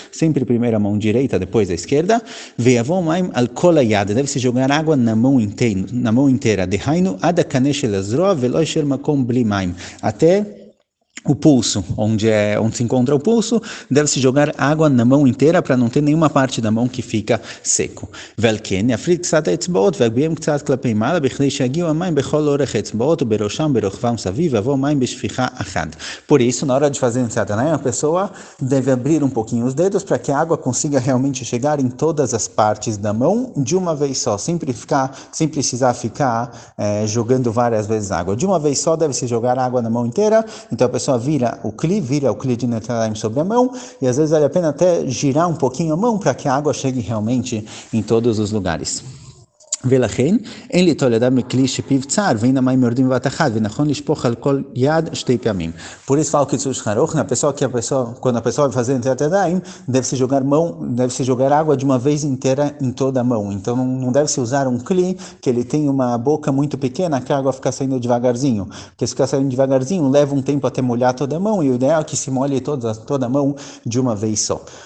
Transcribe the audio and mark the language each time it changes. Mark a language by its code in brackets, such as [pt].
[pt] Sempre primeira mão direita, depois a esquerda. [he] Ve'avon maim al kol hayad. [pt] Deve-se jogar água na mão inteira. [he] Dehainu ad kanesh elazro velo yesher makom bli maim. [pt] Até o pulso, onde se encontra o pulso, deve-se jogar água na mão inteira para não ter nenhuma parte da mão que fica seco. [he] ולכן יפריד קצת האצבעות ויגביהם קצת כלפי מעלה בכדי שיגיעו המים בכל אורך האצבעות ובראשם ברוחבם סביב ויבוא מים בשפיכה אחת. [pt] Por isso, na hora de fazer Netilat Yadayim, a pessoa deve abrir um pouquinho os dedos para que a água consiga realmente chegar em todas as partes da mão de uma vez só, sem precisar ficar jogando várias vezes água. De uma vez só deve-se jogar água na mão inteira, então a pessoa vira o kli de Netilat Yadayim sobre a mão, e às vezes vale a pena até girar um pouquinho a mão para que a água chegue realmente em todos os lugares. [he] ולכן, אין ליטול ידיו מכלי שפיו צר, ואין המים יורדים בבת אחת, ונכון לשפוך על כל יד 2 פעמים. [pt] Por isso fala o Kitzur Shulchan Aruch, quando a pessoa vai fazer Netilat Yadayim, deve-se jogar água de uma vez inteira em toda a mão. Então não deve-se usar um kli que ele tem uma boca muito pequena, que a água fica saindo devagarzinho. Porque se ficar saindo devagarzinho, leva um tempo até molhar toda a mão, e o ideal é que se molhe toda a mão de uma vez só.